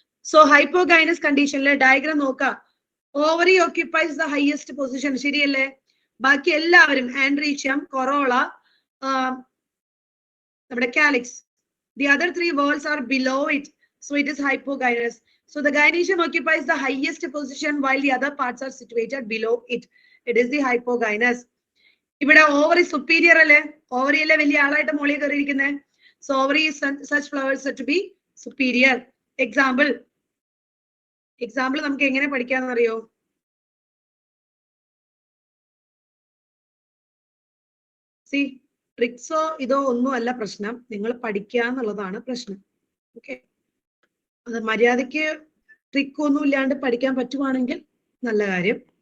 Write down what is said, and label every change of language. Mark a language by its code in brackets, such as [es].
[ml] So hypogynous കണ്ടീഷനിലെ diagram നോക്കാം. [en] ovary occupies the highest position, [ml] ശരിയല്ലേ? ബാക്കി എല്ലാവരും ആൻഡ്രീഷ്യം, കൊറോള, നമ്മുടെ calyx, [en] The other 3 whorls are below it, so it is hypogynous. So the gynecium occupies the highest position while the other parts are situated below it. It is the hypogynous. [ml] ഇവിടെ ovary superior അല്ലേ? ovary അല്ലേ വലിയ ആളായിട്ട് മോളിൽ കയറിയിരിക്കുന്നത്. [en] So ovary is such flowers to be superior. [ml] Example നമുക്ക് എങ്ങനെ പഠിക്കാന്ന് അറിയോ? See, ട്രിക്സോ ഇതോ ഒന്നും അല്ല പ്രശ്നം, നിങ്ങൾ പഠിക്കുക എന്നുള്ളതാണ് പ്രശ്നം. ഓക്കെ, അത് മര്യാദയ്ക്ക് ട്രിക്കൊന്നും ഇല്ലാണ്ട് പഠിക്കാൻ പറ്റുവാണെങ്കിൽ നല്ല കാര്യം.